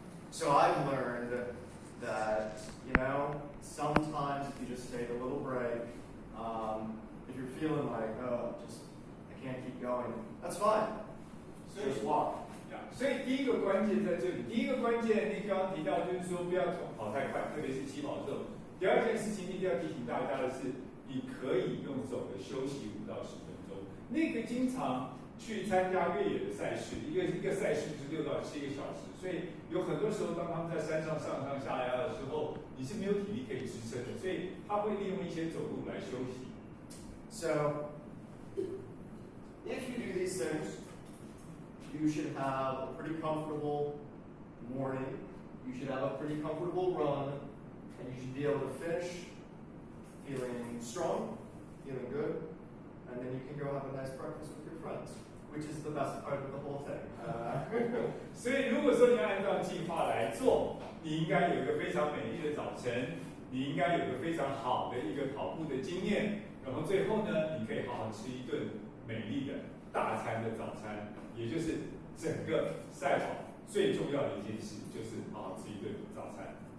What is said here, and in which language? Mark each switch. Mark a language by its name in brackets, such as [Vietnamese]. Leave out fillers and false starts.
[English] So I've learned that, sometimes if you just take a little break, if you're feeling like, I can't keep going, that's fine. Just walk. [Chinese] 所以第一个关键在这里，第一个关键你刚刚提到就是说不要跑太快，特别是起跑的时候。第二件事情一定要提醒大家的是，你可以用走的休息5到10分钟。那个经常去参加越野的赛事，一个赛事就是6到7个小时，所以有很多时候当他们在山上上上下下的时候，你是没有体力可以支撑的，所以他会利用一些走路来休息。 [English] So, if you do these things, you should have a pretty comfortable morning, you should have a pretty comfortable run, and you should be able to finish feeling strong, feeling good, and then you can go have a nice breakfast with your friends, which is the best part of the whole thing. [Chinese] 所以如果说你要按照计划来做，你应该有一个非常美丽的早晨，你应该有一个非常好的一个跑步的经验，然后最后呢，你可以好好吃一顿美丽的大餐的早餐，也就是整个赛跑最重要的一件事，就是好好吃一顿早餐。